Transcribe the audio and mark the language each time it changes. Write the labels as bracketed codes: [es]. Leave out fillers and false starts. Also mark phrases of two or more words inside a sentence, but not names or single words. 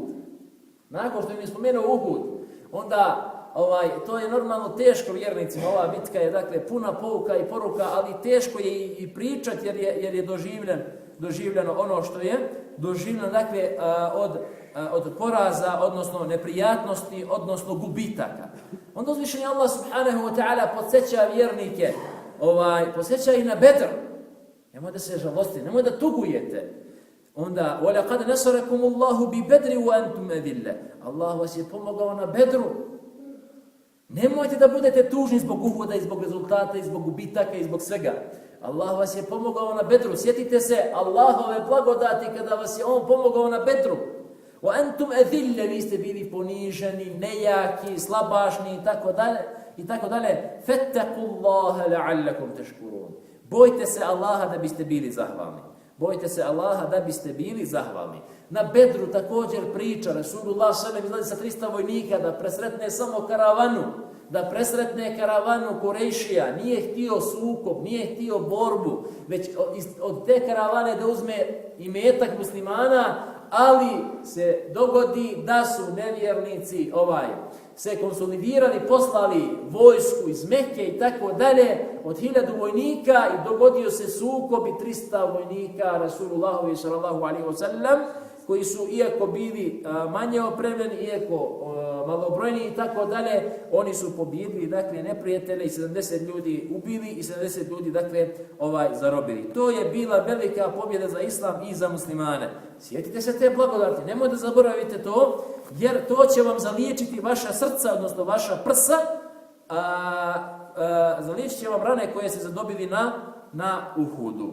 [bs] Nakon što im je spomenuo Uhud, onda to je normalno teško vjernicima. Ova bitka je dakle puna pouka i poruka, ali teško je i pričati jer je doživljeno ono što je doživljeno dakle od poraza, odnosno neprijatnosti, odnosno gubitaka. Onda uzvišeni Allah [ar] سبحانه وتعالى [bs] podsjeća vjernike, podsjeća ih na Bedr. Nemoj da se žalostite, nemoj da tugujete. Onda [ar] وَلَقَدْ نَصَرَكُمُ اللَّهُ بِبَدْرِ وَأَنْتُمْ أَذِلَّةٌ. [bs] Allah vas je pomogao na Bedru. Nemojte da budete tužni zbog Uhuda i zbog rezultata i zbog gubitaka i zbog svega. Allah vas je pomogao na Bedru. Sjetite se Allahove blagodati kada vas je On pomogao na Bedru. [ar] وَأَنْتُمْ أَذِلَّ. [bs] Vi ste bili poniženi, nejaki, slabašni i tako dalje. [ar] فَاتَّقُوا اللَّهَ لَعَلَّكُمْ تَشْكُرُونَ. [bs] Bojte se Allaha da biste bili zahvalni. Bojte se Allaha da biste bili zahvalni. Na Bedru također priča Rasulullah sallallahu izlazi sa 300 vojnika da presretne samo karavanu Kurejšija. Nije htio sukob, nije htio borbu, već od te karavane da uzme imetak muslimana, ali se dogodi da su nevjernici se konsolidirali, poslali vojsku iz Mekke i tako dalje od 1000 vojnika i dogodio se sukob i 300 vojnika Rasulullahovi [ar] صلى الله عليه وسلم [bs] koji su, iako bili manje opremljeni, iako malobrojni i tako dalje, oni su pobijedili, dakle, neprijatelje i 70 ljudi ubili i 70 ljudi, dakle, zarobili. To je bila velika pobjeda za islam i za muslimane. Sjetite se te blagodati, nemojte da zaboravite to, jer to će vam zaliječiti vaša srca, odnosno vaša prsa, zaliječit će vam rane koje ste zadobili na Uhudu.